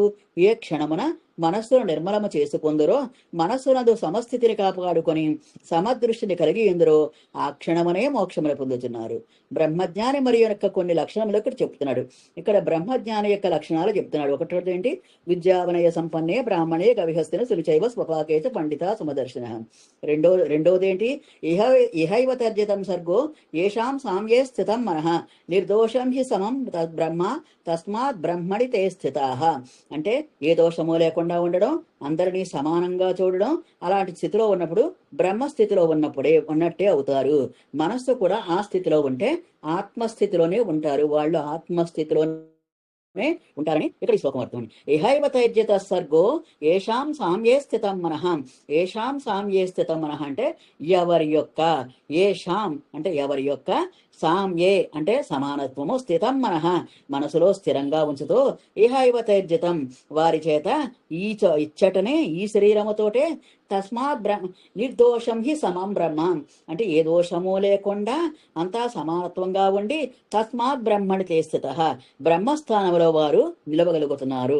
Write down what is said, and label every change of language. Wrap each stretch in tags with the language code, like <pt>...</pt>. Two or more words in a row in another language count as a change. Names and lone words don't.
<te>ఏ క్షణమున మనస్సును నిర్మలము చేసుకుందరో, మనస్సునందు సమస్థితిని కాపాడుకొని సమదృష్టిని కలిగి ఎందరో ఆ క్షణమునే మోక్షమును పొందుతున్నారు. బ్రహ్మజ్ఞాని మరియు యొక్క కొన్ని లక్షణములు ఇక్కడ చెప్తున్నాడు. ఇక్కడ బ్రహ్మజ్ఞాని యొక్క లక్షణాలు చెప్తున్నాడు. ఒకటి ఏంటి?</te> <sa>విద్యావనయ సంపన్నే బ్రాహ్మణే కవిహస్తిన సునిచైవ స్వపాకేచ పండిత సమదర్శన.</sa> <te>రెండోది ఏంటి?</te> <sa>ఇహైవ తర్జితం సర్గో ఏషాం సామ్యే స్థితం మనః నిర్దోషం హి సమం బ్రహ్మ తస్మాత్ బ్రహ్మణి తే స్థితాః.</sa> <te>అంటే ఏ దోషము లేకుండా ఉండడం, అందరినీ సమానంగా చూడడం, అలాంటి స్థితిలో ఉన్నప్పుడు బ్రహ్మస్థితిలో ఉన్నట్టే అవుతారు. మనస్సు కూడా ఆ స్థితిలో ఉంటే ఆత్మస్థితిలోనే ఉంటారు. వాళ్ళు ఆత్మస్థితిలోనే ఉంటారని ఇక్కడ ఈ శ్లోకం అర్థం.</te> <sa>ఇహైవ తైజ్యత సర్గో ఏషాం సామ్యే స్థితం మనః. ఏషాం సామ్యే స్థితం మనః</sa> <te>అంటే ఎవరి యొక్క, ఏషాం అంటే ఎవరి యొక్క, సామ్యే అంటే సమానత్వము,</te> <sa>స్థితం మనః</sa> <te>మనసులో స్థిరంగా ఉంచుతూ,</te> <sa>ఇహైవ తైర్జితం</sa> <te>వారి చేత ఇచ్చటనే ఈ శరీరముతోటే,</te> <sa>తస్మాత్ నిర్దోషం హి సమం బ్రహ్మ</sa> <te>అంటే ఏ దోషము లేకుండా అంతా సమానత్వంగా ఉండి,</te> <sa>తస్మాత్ బ్రహ్మణి తే స్థితః</sa> <te>బ్రహ్మస్థానంలో వారు నిలవగలుగుతున్నారు.</te>